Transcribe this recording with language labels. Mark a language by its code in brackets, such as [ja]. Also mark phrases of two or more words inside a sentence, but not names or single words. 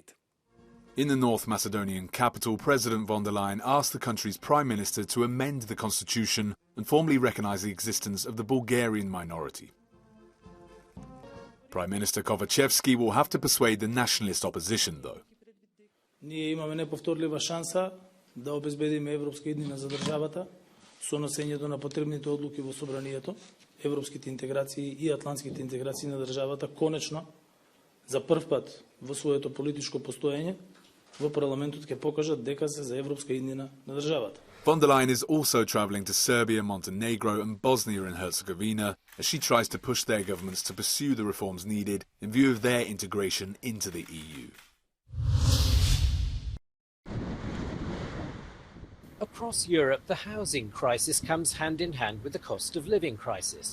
[en] In the North Macedonian capital, President von der Leyen asked the country's Prime Minister to amend the constitution and formally recognise the existence of the Bulgarian minority. Prime Minister Kovacevski will have to persuade the nationalist opposition, though. [mk] Ние имаме неповторлива шанса да обезбедиме европска иднина за државата со носењето на потребните одлуки во собранието, европските интеграции и атлантските интеграции на државата конечно за прв пат во своето политичко постоење во парламентот ќе покажат дека се за европска иднина на државата. [en] Von der Leyen is also travelling to Serbia, Montenegro and Bosnia and Herzegovina as she tries to push their governments to pursue the reforms needed in view of their integration into the EU. Across Europe, the housing crisis comes hand in hand with the cost of living crisis.